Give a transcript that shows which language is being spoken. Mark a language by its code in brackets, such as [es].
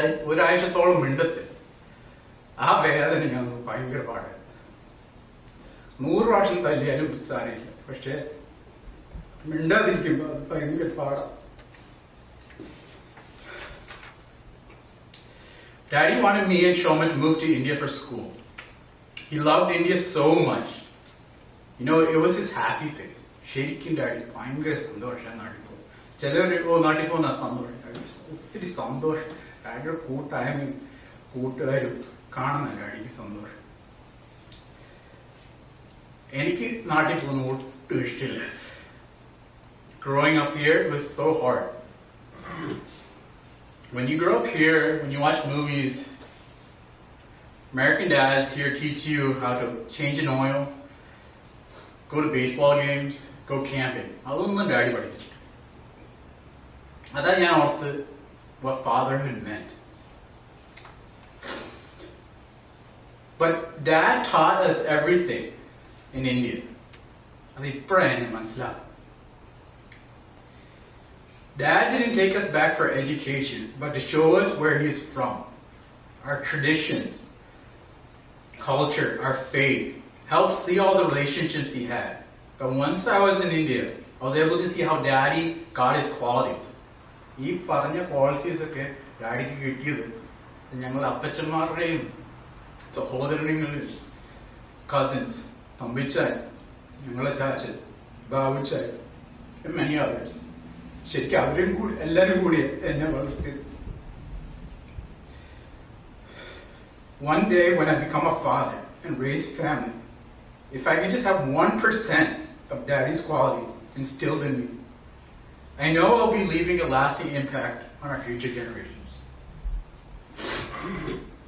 [ml] ഒരാഴ്ചത്തോളം മിണ്ടത്തില്ല. ആ വേദന ഞങ്ങൾക്ക് ഭയങ്കര പാടാണ്. 100 പ്രാവശ്യം തല്ലിയാലും സാരമില്ല, പക്ഷെ മിണ്ടാതിരിക്കുമ്പോ അത് ഭയങ്കര പാടാണ്. [en] Daddy wanted me and Shoma to move to India for school. He loved India so much. You know, it was his happy place. [ml] ശരിക്കും ഡാഡി ഭയങ്കര സന്തോഷം നാട്ടിൽ പോകും. ചിലർ നാട്ടിൽ പോകുന്ന സന്തോഷം, ഒത്തിരി സന്തോഷം. ഡാഡിയുടെ കൂട്ടായ്മയും കൂട്ടുകാരും കാണുന്ന ഡാഡിക്ക് സന്തോഷം. എനിക്ക് നാട്ടിൽ പോകുന്ന ഒട്ടും ഇഷ്ടമില്ല. [en] Growing up here, it was so hard. When you grow up here, when you watch movies, American dads here teach you how to change an oil, go to baseball games, go camping. [ml] അതൊന്നും daddy പഠിച്ചിട്ടില്ല. അതാ ഞാൻ ഓർത്ത് [en] what fatherhood meant. But dad taught us everything in India. [ml] അത് ഇപ്പോഴാണ് എനിക്ക് മനസ്സിലാവും. [en] Dad didn't take us back for education, but to show us where he's from, our traditions, culture, our faith, helped see all the relationships he had. But once I was in India, I was able to see how Daddy got his qualities. [ml] ഈ പറഞ്ഞ qualities ഒക്കെ ഡാഡിക്ക് കിട്ടിയത് ഞങ്ങൾ അപ്പച്ചന്മാരുടെയും സഹോദരങ്ങളിൽ cousins, Thampichan, ഞങ്ങളെ ചാച്ചൻ, ബാബുച്ചാൻ, [en] many others. [ml] ശരിക്കും അവരും കൂടി എല്ലാവരും കൂടി എന്നെ വളർത്തിയത്. [en] One day when I become a father and raise a family, if I can just have 1% of Daddy's qualities instilled in me, I know I'll be leaving a lasting impact on our future generations.